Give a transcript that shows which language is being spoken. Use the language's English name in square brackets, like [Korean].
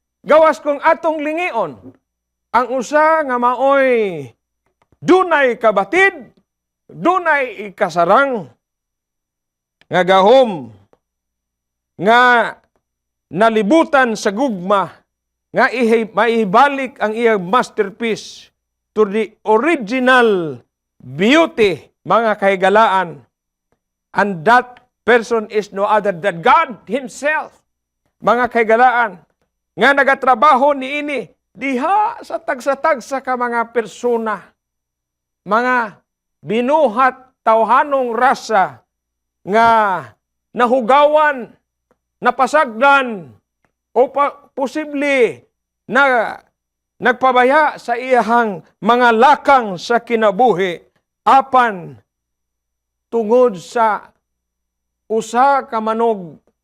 [Cebuano] Gawas kung atong lingion, ang usa nga maoy dunay kabatid, dunay ikasarang, nga gahom, nga nalibutan sa gugma, nga maibalik ang iyang [English] masterpiece to the original beauty, [Cebuano] mga kahigalaan. [English] And that person is no other than God Himself. [Cebuano] Mga kahigalaan, nga nagatrabaho niini, diha sa tagsa-tagsa ka mga persona, mga binuhat tawhanong rasa, nga nahugawan, napasagdan, o posible na nagpabaya sa iyahang mga lakang sa kinabuhi apan tungod sa usa ka manog